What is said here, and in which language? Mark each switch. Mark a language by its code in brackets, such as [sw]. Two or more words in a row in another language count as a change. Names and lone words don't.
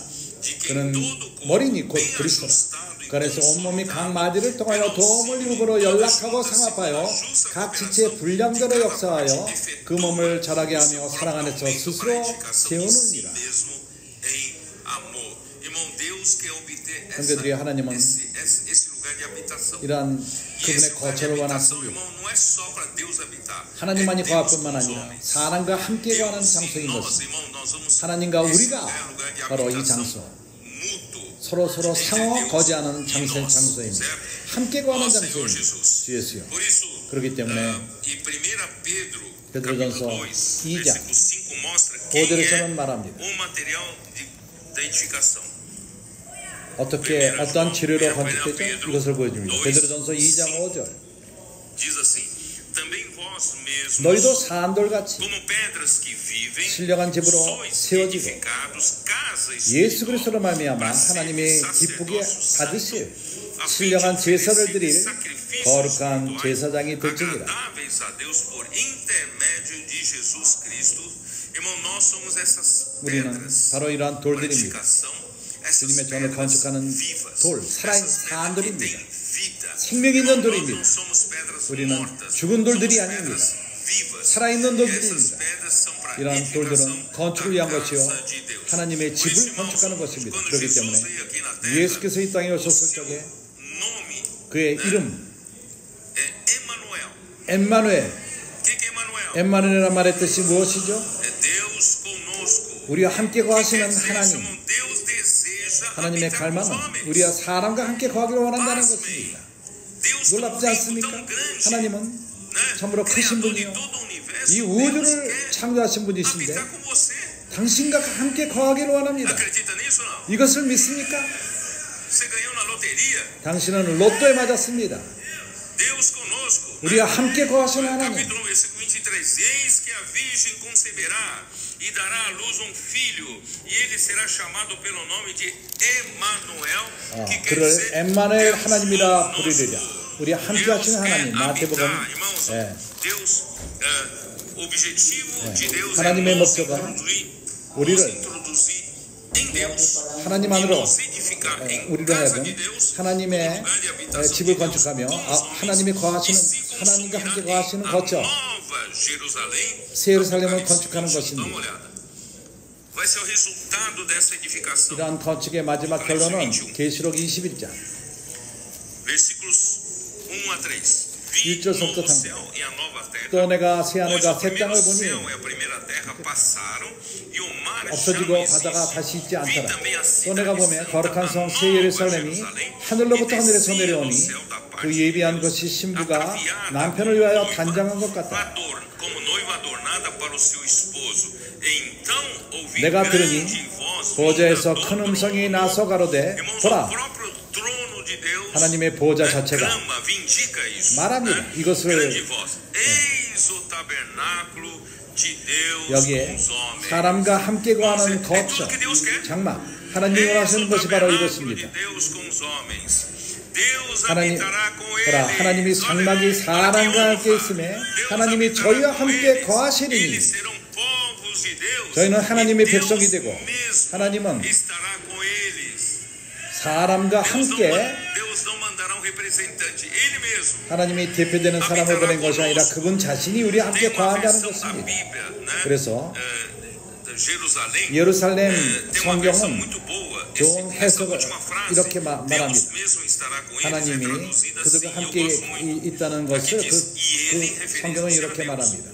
[ko] 그는 머리니 곧 그리스도라. 그 안에서 온몸이 각 마디를 통하여 도움을 입으로 연락하고 상합하여 각 지체의 분량대로 역사하여 그 몸을 자라게 하며 사랑 안에서 스스로 세우느니라. 형제들이 하나님은 [pt] esse lugar de habitação. [ko] 이러한 [pt] E [ko] 그분의 [pt] esse lugar de [ko] 거처를 [pt] habitação, [ko] 원하십니다. [pt] irmão, não é só para Deus habitar. [ko] 하나님만이 [pt] É Deus [ko] 거할 뿐만 [pt] com os [ko] 아니라 [pt] homens. [ko] 사람과 함께 거하는 [pt] Deus [ko] 장소인 [pt] e nós, [ko] 것입니다. [pt] irmão, nós vamos. [ko] 하나님과 [pt] Esse [ko] 우리가 [pt] lugar é um lugar de [ko] 바로 이 [pt] habitação [ko] 장소, [pt] mútuo. [ko] 서로 상호 [pt] Deus [ko] 거지하는 [pt] e nós, [ko] 장소입니다. [pt] certo? [ko] 함께 거하는 [pt] Ó Senhor [ko] 장소입니다. [pt] Jesus. [ko] 주 예수요. [pt] Por isso, [ko] 그렇기 때문에 [pt] e 1 Pedro, [ko] 베드로전서 [pt] capítulo 2, [ko] 2장 [pt] versículo 5 mostra quem [ko] 5절에서는 [pt] é [ko] 말합니다. [pt] o material da edificação. [ko] 어떻게 어떤 재료로 건축되죠? 이것을 보여줍니다. 베드로전서 2장 5절. [pt] Diz assim: também vós mesmos, [ko] 너희도 산돌같이 [pt] como pedras que vivem, [ko] 신령한 집으로 [pt] sois [ko] 세워지고 [pt] edificados casa [ko] 예수 그리스도로 [pt] espiritual [ko] 말미암아 [pt] para ser [ko] 하나님의 기쁘게 [pt] sacerdócio [ko] 받으실 [pt] santo, a fim de [ko] 신령한 제사를 [pt] oferecer [ko] 드릴 [pt] sacrifícios [ko] 거룩한 [pt] espirituais [ko] 제사장이 될지니라. [pt] agradáveis a Deus por intermédio de Jesus Cristo. Irmão, nós somos essas [ko] 우리는 [pt] pedras [ko] 바로 이러한 [pt] para [ko] 돌들입니다. [pt] edificação, essas [ko] 주님의 전을 [pt] pedras [ko] 건축하는 [pt] vivas, [ko] 돌, 살아있는 [pt] essas pedras que [ko] 사람들입니다. [pt] têm vida. [ko] 생명 있는 [pt] Nós [ko] 돌입니다. [pt] não somos pedras [ko] 우리는 [pt] mortas, [ko] 죽은 돌들이 [pt] somos [ko] 아닙니다. [pt] pedras vivas. [ko] 살아있는 [pt] Essas [ko] 돌들입니다. [pt] pedras são para [ko] 이러한 [pt] edificação [ko] 돌들은 건축을 위한 [pt] da [ko] 것이요 [pt] casa de Deus. [ko] 하나님의 [pt] Por isso, [ko] 집을 [pt] irmãos, [ko] 건축하는 것입니다. [pt] quando [ko] 그렇기 Jesus 때문에 [pt] veio aqui na terra, [ko] 예수께서 이 땅에 [pt] o [ko] 오셨을 [pt] seu [ko] 적에 [pt] nome [ko] 그의 이름 [pt] é Emanuel. [ko] 엠마누엘, [pt] O que é Emanuel? [ko] 엠마누엘이라는 말의 뜻이 무엇이죠? [pt] É Deus conosco. [ko] 우리와 함께 [pt] O que [ko] 거하시는 [pt] quer dizer isso, [ko] 하나님, [pt] irmão? Deus deseja [ko] 하나님의 [pt] habitar com os [ko] 갈망은 [pt] homens. [ko] 우리와 사람과 함께 거하기를 원한다는 [pt] Pasmem. [ko] 것입니다. [pt] Deus tem um [ko] 놀랍지 [pt] reino [ko] 않습니까? [pt] tão grande, [ko] 하나님은 [pt] né? [ko] 참으로 크신 [pt] Criador de [ko] 분이요 [pt] todo o universo. [ko] 이 [pt] Deus [ko] 우주를 [pt] quer [ko] 창조하신 분이신데 [pt] habitar com você. [ko] 당신과 함께 거하기를 원합니다. [pt] Acredita nisso ou não? [ko] 이것을 믿습니까? [pt] Você ganhou na loteria. [ko] 당신은 로또에 맞았습니다. [pt] Deus conosco. [ko] 우리와 함께 거하시는 하나님. [pt] Capítulo 1, versículo 23. Eis que a virgem conceberá e dará à luz um filho, e ele será chamado pelo nome de Emanuel, que quer [ko] 그를 [pt] dizer [ko] 엠마누엘 [pt] Deus [ko] 하나님이라 [pt] conosco. [ko] 부르리라. 우리 함께 [pt] Deus [ko] 하시는 [pt] quer [ko] 하나님. 마태복음 [pt] habitar, irmãos. [ko] 예, [pt] Deus, o objetivo de Deus é [ko] 하나님의 [pt] nos [ko] 목적은 [pt] introduzir [ko] 우리를 [pt] em Deus, [ko] 하나님 [pt] e [ko] 안으로 [pt] nos edificar em [ko] 우리로 [pt] casa [ko] 하여금 [pt] de Deus, [ko] 하나님의 [pt] lugar de habitação [ko] 집을 [pt] de Deus [ko] 건축하며 [pt] com os homens, [ko] 하나님이 거하시는 [pt] e se [ko] 하나님과 함께 [pt] consumirá [ko] 거하시는 [pt] em [ko] 거처 [pt] a Nova Jerusalém, [ko] 새 예루살렘을 [pt] Apocalipse [ko] 건축하는 [pt] 21. Dá [ko] 것입니다. [pt] uma olhada. Vai ser o resultado dessa edificação. [ko] 이러한 건축의 마지막 결론은 계시록 21장 [pt] Versículos 1 a 3. Vi [ko] 1절부터 [pt] o novo [ko] 3절. [pt] céu e a nova terra. [ko] 또 내가 새 [pt] Pois [ko] 하늘과 [pt] o [ko] 새 [pt] primeiro [ko] 땅을 보니 [pt] céu e a primeira terra passaram e o mar já [ko] 없어지고 [pt] não [ko] 바다가 [pt] existe. [ko] 다시 있지 [pt] Vi [ko] 않더라. [pt] também a [ko] 또 내가 [pt] cidade [ko] 보면 [pt] santa, [ko] 거룩한 [pt] a [ko] 성 새 [pt] nova [ko] 예루살렘이 [pt] Jerusalém, [ko] 하늘로부터 [pt] que [ko] 하늘에서 [pt] descia do [ko] 내려오니 [pt] céu da parte [ko] 그 [pt] de [ko] 예비한 [pt] Deus, [ko] 것이 신부가 [pt] ataviada [ko] 남편을 [pt] como [ko] 위하여 [pt] noiva, [ko] 단장한 것 같다. [pt] como noiva adornada para o seu esposo. Então ouvi [ko] 내가 들으니 [pt] grande voz [ko] 보좌에서 [pt] vinda [ko] 큰 [pt] do [ko] 음성이 [pt] trono. [ko] 나서 가로되 [pt] Irmãos, [ko] 보라 [pt] o próprio trono de Deus, [ko] 하나님의 보좌 [pt] né, [ko] 자체가 [pt] clama, vindica isso, [ko] 말합니다. [pt] né? [ko] 이것을 [pt] grande voz. Eis o tabernáculo de Deus [ko] 여기에 [pt] com os homens. [ko] 사람과 함께 거하는 [pt] É tudo [ko] 거처 [pt] que Deus quer. [ko] 장막 하나님이 [pt] Eis [ko] 원하시는 [pt] o [ko] 것이 바로 [pt] tabernáculo de [ko] 이것입니다. [pt] Deus com os homens. Deus [ko] 하나님, [pt] habitará com [ko] 보라 [pt] eles. [ko] 하나님이 장막이 사람과 함께 있음에 하나님이 저희와 함께 거하시리니 [pt] Eles serão povos de Deus. [ko] 저희는 하나님의 [pt] E Deus [ko] 백성이 되고 [pt] mesmo [ko] 하나님은 [pt] estará com eles. [ko] 사람과 함께 [pt] Deus não mandará um representante, ele mesmo. [ko] 하나님이 대표되는 사람을 보낸 것이 아니라 그분 자신이 우리와 함께 [pt] Tem uma [ko] 거한다는 [pt] versão da [ko] 것입니다. [pt] Bíblia, né? [ko] 그래서 Jerusalém, 예루살렘 [pt] tem uma versão [ko] 성경은 [pt] muito boa. [ko] 좋은 [pt] Essa [ko] 해석을 [pt] última frase, [ko] 이렇게 [pt] Deus [ko] 말합니다. [pt] mesmo estará com eles, é [ko] 하나님이 [pt] traduzida assim. [ko] 그들과 [pt] Eu [ko] 함께 [pt] gosto muito. [ko] 있다는 [pt] Aqui [ko] 것을 [pt] diz, e ele, [ko] 그 [pt] referência [ko] 성경은 [pt] a [ko] 이렇게 [pt] Deus. [ko] 말합니다.